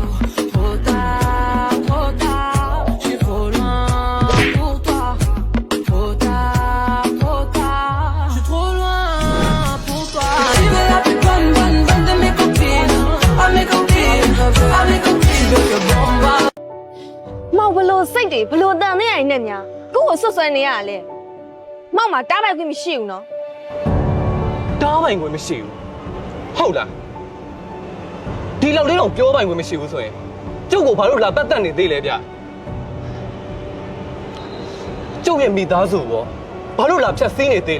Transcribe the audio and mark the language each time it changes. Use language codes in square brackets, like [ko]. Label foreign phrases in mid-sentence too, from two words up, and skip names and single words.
[fr] Trop tard, je suis trop loin pour toi. Trop tard, je suis trop loin pour toi. Tu veux la plus bonne de mes copines. À mes copines, à mes copines. Je veux que bomba. [my] မောင်ဘလို့စိတ်တွေဘလို့တန်နေရနေများကို့ကိုဆွတ်ဆွဲနေရလေမောင်မှာတားပိုက်ခွင့်မရှိဘူးနော် တားပိုင်ခွင့်မရှိဘူးဟုတ်လားဒီလောက်လေးတော့ပြောပိုင်ခွင့်မရှိဘူးဆိုရင်ကျုပ်ကိုဘာလို့လာပတ်သက်နေသေးလဲဗျကျုပ်ရဲ့မိသားစုရောဘာလို့လာဖြတ်စည်းနေသေးလဲ